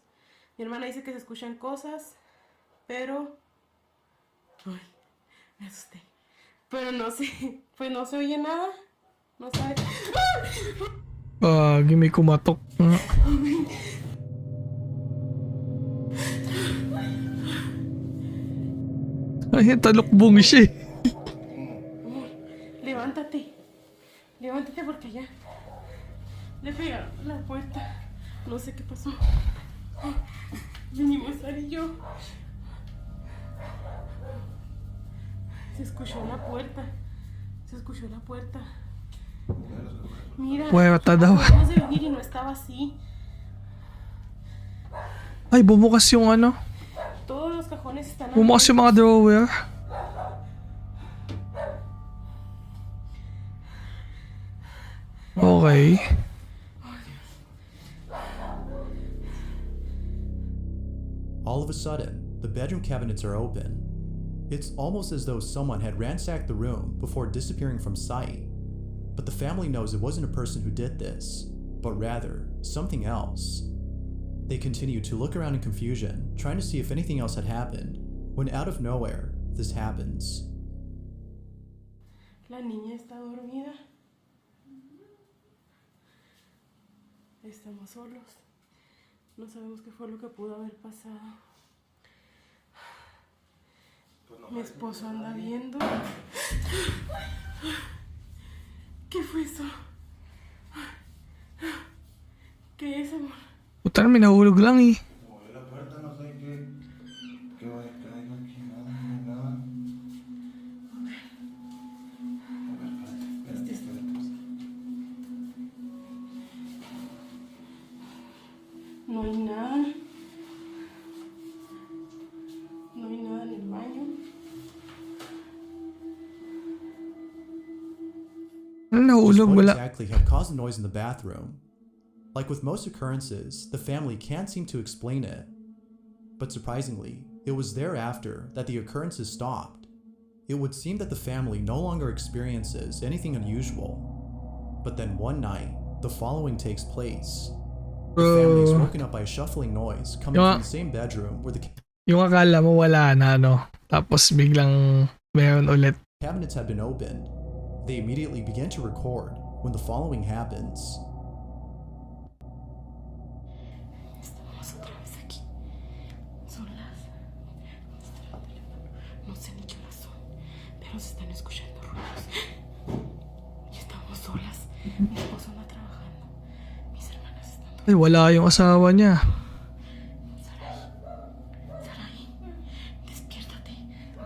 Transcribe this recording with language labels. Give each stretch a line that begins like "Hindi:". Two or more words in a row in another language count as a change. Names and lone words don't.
Spanish: Mi hermana dice que se escuchan cosas, pero ay, me asusté. Pero no sé, pues no se oye nada, no sabe.
Filipino: May kumatok. Ay, talukbong siya eh.
Spanish: Amor, levántate, levántate porque ya le pegaron la puerta, no sé qué pasó. Venimos Sara y yo. Se escuchó la puerta, se escuchó la puerta. Mira,
Filipino: Puerta daw.
Spanish: acabamos de venir y no estaba así.
Filipino: Ay, bumukas yung ano.
Spanish: Todos los cajones están
Filipino: Bumukas yung mga drawer. Okay.
English: All of a sudden, the bedroom cabinets are open. It's almost as though someone had ransacked the room before disappearing from sight. But the family knows it wasn't a person who did this, but rather something else. They continue to look around in confusion, trying to see if anything else had happened, when out of nowhere, this happens.
Spanish: La niña está dormida. Estamos solos. No sabemos qué fue lo que pudo haber pasado. Mi esposo anda viendo. ¿Qué fue eso? ¿Qué es, amor?
Filipino: Puta na, may nahulog lang eh.
Spanish: Moví la puerta, no sé qué vaya a caer aquí, nada, no hay nada. A ver, espérate. No hay nada. No hay nada en el baño.
Filipino: Ano
English: Just
Filipino: nahulog?
English: what
Filipino: Wala.
English: exactly had caused the noise in the bathroom? Like with most occurrences, the family can't seem to explain it. But surprisingly, it was thereafter that the occurrences stopped. It would seem that the family no longer experiences anything unusual. But then one night, the following takes place. The family is woken up by a shuffling noise coming from the same bedroom where the
Filipino: Yung akala mo wala na, no? Tapos biglang meron ulit.
English: cabinets had been opened. They immediately begin to record when the following happens.
Spanish: Estamos otra vez aquí. Son las... ¿Dónde está el teléfono? No sé ni qué horas son, pero se están escuchando ruidos. Y estamos solas. Mi esposo anda trabajando. Mis hermanas están
Filipino: Ay, wala yung asawa niya.
Spanish: Sarai, Sarai, despiértate,